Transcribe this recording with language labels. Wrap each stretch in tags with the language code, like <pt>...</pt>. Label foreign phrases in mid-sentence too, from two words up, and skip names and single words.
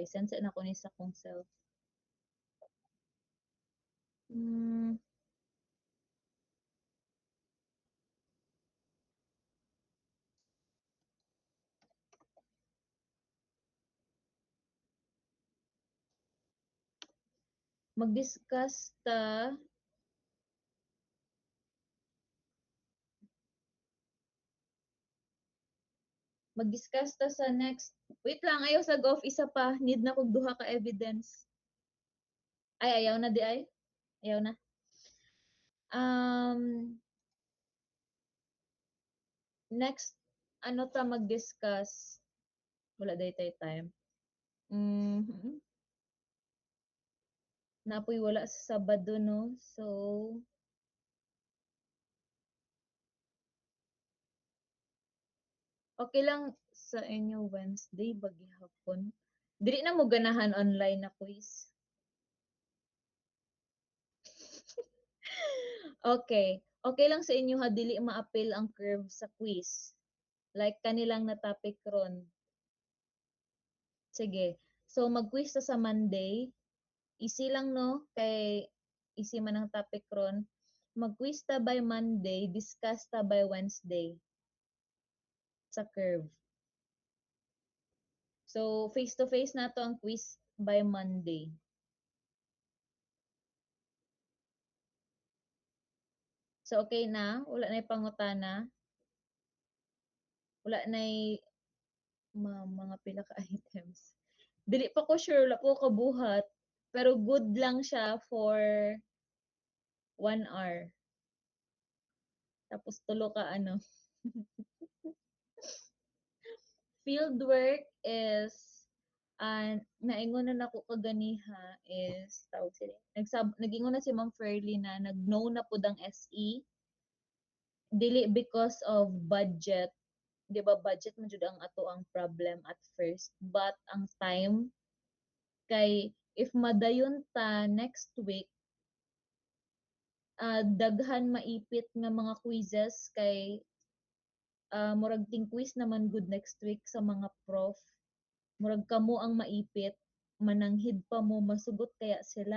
<ceb>Sense na ko ni sa kong self. Hmm, mag-discuss ta mag-discuss ta sa next. Wait lang, ayaw sa golf isa pa. Need na kog duha ka evidence. Ay, ayaw na di ay. Ayaw na. Um, next, ano ta mag-discuss? Wala day tay time. Mm, napoy wala sa Sabado, no? So, okay lang sa inyo Wednesday, bagihapon. Dili na mo ganahan online na quiz. Okay. Okay lang sa inyo ha, dili ma-appeal ang curve sa quiz. Like kanilang na topic ron. Sige. So mag-quiz ta sa Monday. Easy lang no, kay easy man ang topic ron. Mag-quiz ta by Monday, discuss ta by Wednesday sa curve. So</ceb> <en>face to face</en> <ceb>na to ang quiz by Monday. So okay na, wala na pangutana. Wala na mga pila ka items. Dili pa ko sure, wala po kabuhat. Pero good lang siya</ceb> <en>for 1 hour.</en> <ceb>Tapos tulo ka ano.</ceb> <en>Field work</en> <ceb>is naingon na nako kaganiha is tawag sila. Nagingon na si Ma'am Fairly na nag-no na pud ang SE. Dili</ceb> <en>because of budget.</en> <ceb>Di ba budget man jud ang ato ang problem</ceb> <en>at first.</en> <ceb>But ang time kay if madayon ta</ceb> <en>next week</en> <ceb>daghan maipit nga mga quizzes kay murag ting quiz naman good</ceb> <en>next week</en> <ceb>sa mga prof. Murag kamo ang maipit, mananghid pa mo masugot kaya sila.</ceb>